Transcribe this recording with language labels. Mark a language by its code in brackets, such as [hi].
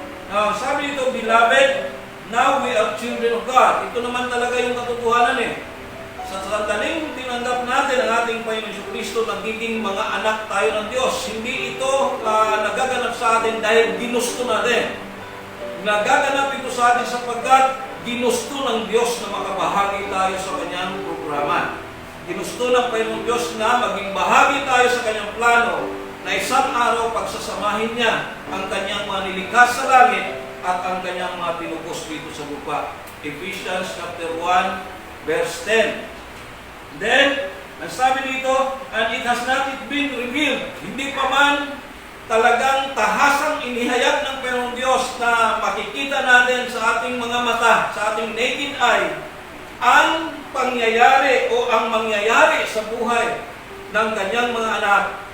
[en] Now, [tl] sabi dito, [en] "Beloved, now we are children of God." [tl] Ito naman talaga yung katotohanan eh. Sa sandaling tinanggap natin ang ating Panginoon Kristo, nagiging mga anak tayo ng Diyos. Hindi ito nagaganap sa atin dahil ginusto natin. Nagaganap ito sa atin sapagkat ginusto ng Diyos na makabahagi tayo sa kanyang programa. Ginusto ng Panginoon Diyos na maging bahagi tayo sa kanyang plano na isang araw pagsasamahin niya ang kanyang mga nilikha sa langit at ang kanyang mga pinupos dito sa lupa. [en] Ephesians chapter 1 verse 10. Then, [tl] ang sabi dito, [en] "And it has not yet been revealed." [tl] Hindi pa man talagang tahasang inihayag ng Panginoong Diyos na makikita natin sa ating mga mata, sa ating naked eye, ang pangyayari o ang mangyayari sa buhay ng kanyang mga anak.